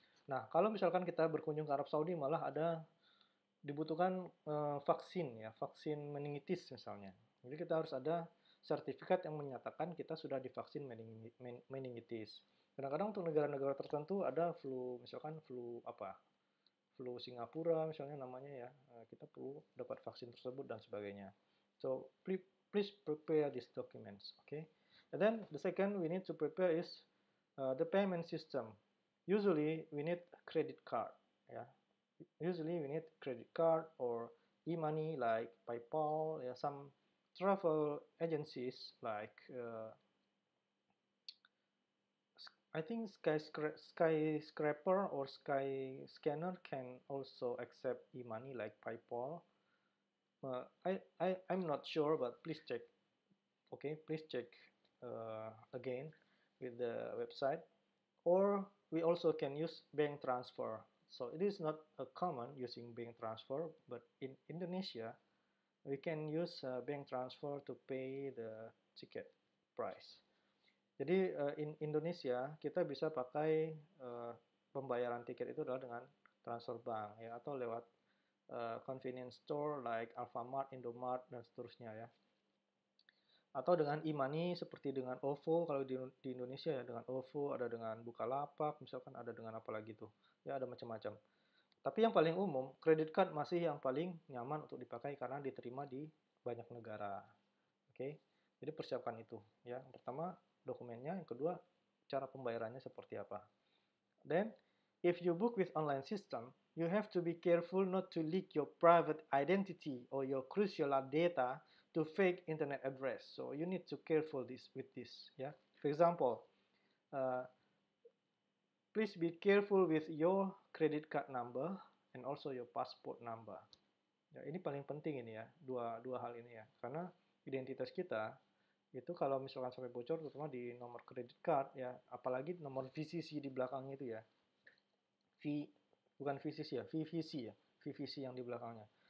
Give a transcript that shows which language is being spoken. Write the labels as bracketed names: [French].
[Indonesian] Nah, kalau misalkan kita berkunjung ke Arab Saudi malah dibutuhkan vaksin ya, vaksin meningitis misalnya. Jadi kita harus ada sertifikat yang menyatakan kita sudah divaksin meningitis. Kadang-kadang untuk negara-negara tertentu ada flu, misalkan flu apa? Flu Singapura misalnya namanya ya. Kita perlu dapat vaksin tersebut dan sebagainya. [English] So please prepare these documents, okay? And then the second we need to prepare is the payment system. Usually we need credit card, ya. Usually we need credit card or e-money like PayPal. Yeah, some travel agencies like I think Skyscraper or Skyscanner can also accept e-money like PayPal. I'm not sure, but please check. Okay, please check again with the website. Or we also can use bank transfer. So it is not common using bank transfer, but in Indonesia, we can use bank transfer to pay the ticket price. [Indonesian] Jadi [English] in Indonesia [Indonesian] kita bisa pakai pembayaran tiket itu adalah dengan transfer bank ya atau lewat convenience store like Alfamart, Indomart dan seterusnya ya. Atau dengan e-money seperti dengan OVO kalau di Indonesia ya dengan OVO, ada dengan Bukalapak, misalkan ada dengan apa lagi tuh. Ya ada macam-macam. Tapi yang paling umum, credit card masih yang paling nyaman untuk dipakai karena diterima di banyak negara. Oke. Jadi persiapkan itu ya. Yang pertama dokumennya, yang kedua cara pembayarannya seperti apa. [English] Then, if you book with online system, you have to be careful not to leak your private identity or your crucial data to fake internet address. So you need to careful with this. Yeah. For example, please be careful with your credit card number and also your passport number. [Indonesian] Ya, ini paling penting ini ya, dua hal ini ya, karena identitas kita itu kalau misalkan sampai bocor, terutama di nomor credit card ya, apalagi nomor VCC di belakangnya itu ya, bukan VCC ya, VVC ya, VVC yang di belakangnya.